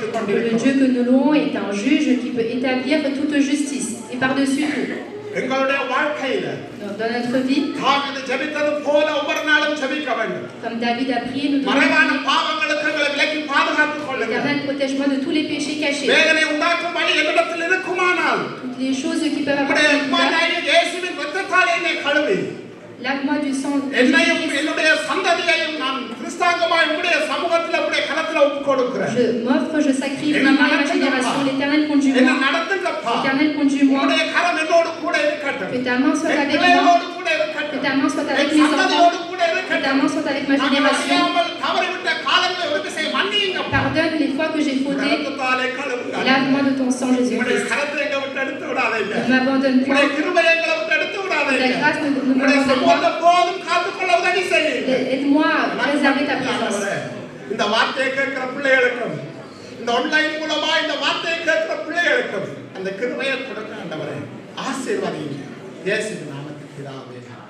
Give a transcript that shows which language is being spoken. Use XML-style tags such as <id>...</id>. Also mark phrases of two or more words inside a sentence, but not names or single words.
<fr>Le</fr> <ta>கொண்டிருக்கிறோம்.</ta> <fr>Dieu que nous louons est un juge qui peut établir toute justice et par-dessus tout.</fr> <ta>எங்களுடைய வாழ்க்கையில</ta> <fr>Donc, dans notre vie,</fr> <ta>தாவீது ஜெபித்தது போல ஒவ்வொரு நாளும் ஜெபிக்க வேண்டும்.</ta> <fr>comme David a prié, nous devons</fr> <ta>மறைவான</ta> <fr>prier.</fr> <ta>பாவங்களுக்கு எங்களை விலக்கி பாதுகாத்துக் கொள்ளுங்கள்.</ta> <fr>Éternel, protège-moi de tous les péchés cachés.</fr> <ta>வேதனை உண்டாக்கும் வழி என்னிடத்தில் இருக்குமானால்</ta> <fr>Toutes les choses qui peuvent</fr> <ta>உம்முடைய</ta> <fr>apporter du mal.</fr> <ta>குமாரனாகிய இயேசுவின் இரத்தத்தாலே என்னை கழுவி</ta> <fr>Lave-moi du sang de</fr> <ta>என்னையும்</ta> <fr>Jésus-Christ.</fr> <ta>என்னுடைய சந்ததியையும் நான் கிறிஸ்தாங்கமாய் உம்முடைய சமூகத்தில் உம்முடைய கரத்தில் ஒப்புக் கொடுக்கிறேன்.</ta> <fr>Je m'offre, je sacrifie ma main et ma génération. L'Éternel</fr> <ta>என்ன</ta> <fr>conduis-moi.</fr> <ta>நடத்துங்கப்பா.</ta> <fr>L'Éternel conduis-moi.</fr> <ta>உம்முடைய கரம் என்னோடு கூட இருக்கட்டும்.</ta> <fr>Que ta main soit</fr> <ta>என்</ta> <fr>avec moi.</fr> <ta>பிள்ளைகளோடு கூட</ta> <fr>Que</fr> <ta>இருக்கட்டும்.</ta> <fr>ta main soit avec</fr> <ta>என்</ta> <fr>mes enfants.</fr> <ta>சந்ததியோடு கூட</ta> <fr>Que ta</fr> <ta>இருக்கட்டும்.</ta> <fr>main soit avec ma</fr> <ta>நாங்கள்</ta> <fr>génération.</fr> <ta>அறியாமல் தவறிவிட்ட காலங்களை ஒரு திசை மன்னியுங்கப்பா.</ta> <fr>Pardonne les fois que j'ai fauté.</fr> <ta>இரத்தத்தாலே கழுவுங்கள்.</ta> <fr>Lave-moi de ton sang,</fr> <ta>உம்முடைய</ta> <fr>Jésus-Christ.</fr> <ta>கரத்தை எங்களை விட்டு எடுத்து விடாதீங்க.</ta> <fr>Ne m'abandonne</fr> <ta>உம்முடைய</ta> <fr>point.</fr> <ta>கிருபை எங்களை விட்டு எடுத்து</ta> <fr>Ta</fr> <ta>விடாதீங்க.</ta> <fr>grâce ne</fr> <ta>உம்முடைய</ta> <fr>m'abandonne</fr> <ta>சமூகத்தை</ta> <fr>pas.</fr> <ta>போதும் காத்துக்கொள்ள உதவி செய்யுங்க.</ta> <fr>Aide-moi à préserver ta présence.</fr> <ta>இந்த வார்த்தையை கேட்கிற பிள்ளைகளுக்கும் இந்த ஆன்லைன் மூலமா இந்த வார்த்தையை கேட்கிற பிள்ளைகளுக்கும் அந்த கிருபையை கொடுக்க ஆண்டவரே ஆசீர்வதிங்க. இயேசுவின் நாமத்தில் பிதாவே.</ta>